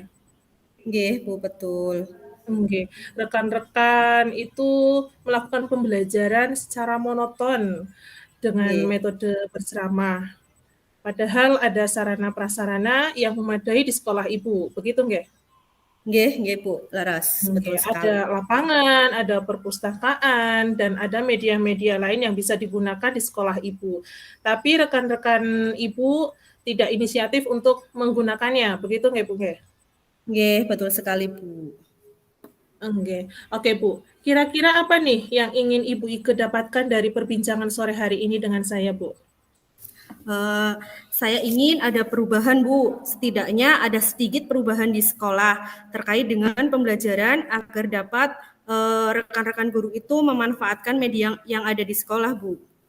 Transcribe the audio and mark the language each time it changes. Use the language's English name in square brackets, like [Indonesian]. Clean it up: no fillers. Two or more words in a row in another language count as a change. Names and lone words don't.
[Indonesian] Nggih Bu, betul. Oke, rekan-rekan itu melakukan pembelajaran secara monoton dengan Nggih. metode berceramah. Padahal ada sarana prasarana yang memadai di sekolah Ibu, begitu nggih? Nggih Bu, laras, Oke, betul ada sekali. lapangan, ada perpustakaan, dan ada media-media lain yang bisa digunakan di sekolah Ibu. Tapi rekan-rekan Ibu tidak inisiatif untuk menggunakannya, begitu nggih Bu nggih? Nggih, betul sekali Bu. Oke, oke Bu. Kira-kira apa nih yang ingin Ibu Ike dapatkan dari perbincangan sore hari ini dengan saya, Bu? Eh, saya ingin ada perubahan Bu, setidaknya ada sedikit perubahan di sekolah terkait dengan pembelajaran agar dapat rekan-rekan guru itu memanfaatkan media yang ada di sekolah Bu.